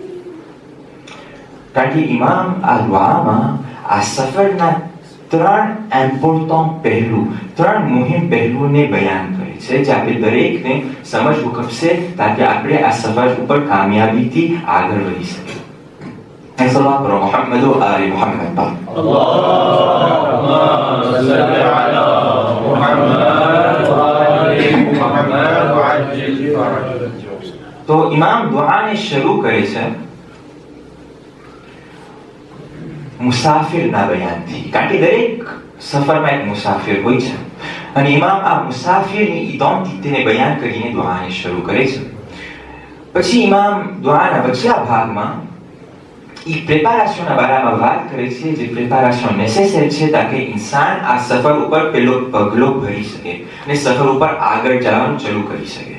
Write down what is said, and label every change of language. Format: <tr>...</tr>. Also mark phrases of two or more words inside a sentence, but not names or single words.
<gu>કારણ કે ઇમામ આ દુઆમાં આ સફરના 3 ઇમ્પોર્ટન્ટ પહેલું, 3 મુહિમ પહેલુઓને બયાન કરે છે, જે આપણે દરેકને સમજવું ખપશે તાકે આપણે આ સફર ઉપર કામયાબીથી આગળ વધી શકીએ.</gu> <ar>صلى الله على محمد وآل محمد. اللهم صل على محمد وآل محمد وعجل فرجهم.</ar> <gu>તો ઇમામ દુઆને શરૂ કરે છે મુસાફિરના બયાનથી, કારણ કે દરેક સફરમાં એક મુસાફિર હોય છે, અને ઇમામ આ મુસાફિરની ઇદોમતીને બયાન કરીને દુઆને શરૂ કરે છે. પછી ઇમામ દુઆના વચલા ભાગમાં એ પ્રેપારેશનના બારામાં વાત કરે છે, જે</gu> <en>preparation necessary</en> <gu>છે તાકે ઇન્સાન આ સફર ઉપર પેલો પગલો ભરી શકે અને સફર ઉપર આગળ જવાનું શરૂ કરી શકે.</gu>